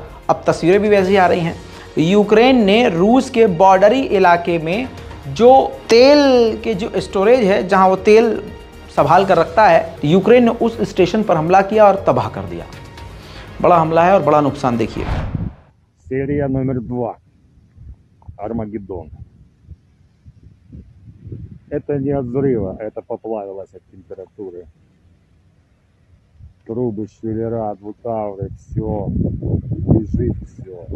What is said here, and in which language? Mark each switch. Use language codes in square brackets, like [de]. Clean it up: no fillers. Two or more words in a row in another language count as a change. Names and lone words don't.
[hi] अब तस्वीरें भी वैसी आ रही हैं। यूक्रेन ने रूस के बॉर्डरी इलाके में जो तेल के जो स्टोरेज है, जहां वो तेल संभाल कर रखता है, यूक्रेन ने उस स्टेशन पर हमला किया और तबाह कर दिया। बड़ा हमला है और बड़ा नुकसान। देखिए [ru] серия номер 2 Армагеддон. Это не от взрыва, это поплавилось от температуры. Трубы, швеллера, двутавры, все лежит, все.